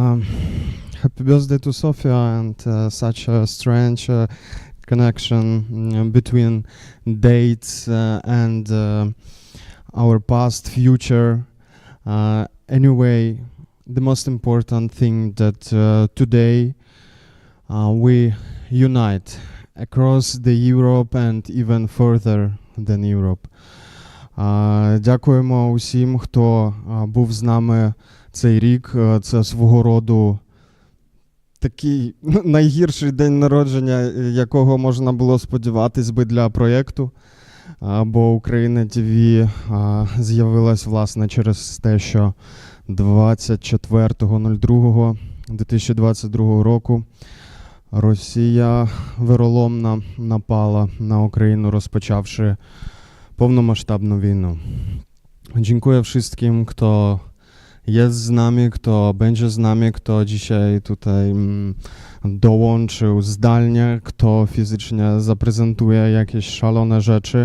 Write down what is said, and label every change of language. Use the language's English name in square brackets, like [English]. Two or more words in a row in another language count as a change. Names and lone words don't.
[English] Happy birthday to Sofia, and such a strange connection between dates and our past, future. Anyway, the most important thing that today we unite across the Europe and even further than Europe. [Ukrainian] Дякуємо усім, хто був з нами цей рік. Це свого роду такий найгірший день народження, якого можна було сподіватись би для проєкту. Бо UKRAiNATV з'явилась, власне, через те, що 24.02.2022 року Росія вироломно напала на Україну, [Polish] rozpoczawszy pełnomasztabną wojnę. Dziękuję wszystkim, kto jest z nami, kto będzie z nami, kto dzisiaj tutaj dołączył zdalnie, kto fizycznie zaprezentuje jakieś szalone rzeczy.